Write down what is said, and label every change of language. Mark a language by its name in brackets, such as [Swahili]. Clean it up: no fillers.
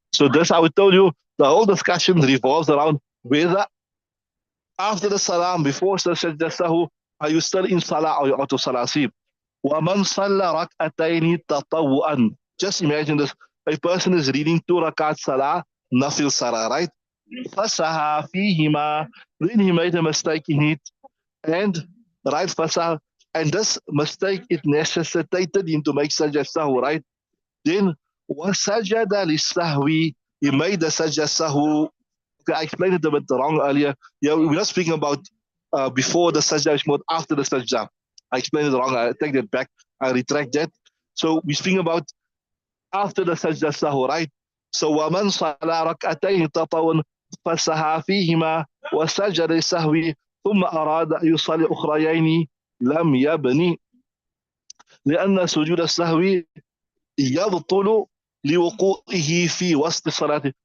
[English] So that's how I told you the whole discussion revolves around whether after the salam, before the sajda sahu, are you still in salah or you're out of salah? [Arabic] See, وَمَنْ صَلَّى رَكْعَتَيْنِ تَطَوُّعًا. [English] Just imagine this. A person is reading 2 rakat salah, nafil salah, right? [Arabic] فَسَهَى فِيهِمَا. [English] Then he made a mistake in it. And, right, فَسَهَى. And this mistake, it necessitated him to make sajda sahu, right? [Arabic] Then, وَسَجَدَ لِلسَّهْوِ. [English] He made the sajda sahu. Okay, I explained it a bit wrong earlier. Yeah, we're not speaking about before the sajda, it's more after the sajda. I explained it wrong. I take that back. I retract that. So we're speaking about after the sajda sahu, right? [Arabic] So وَمَنْ صَلَى رَكْعَتَيْنِ تَطَوًّا فَسَهَى فِيهِمَا وَسَجَدَ لِلسَّهْوِ ثُمَّ أَرَادَ أن يصلي أخريين لم يبني لأن سجود السهو يبطل لوقوعه في وسط الصلاة.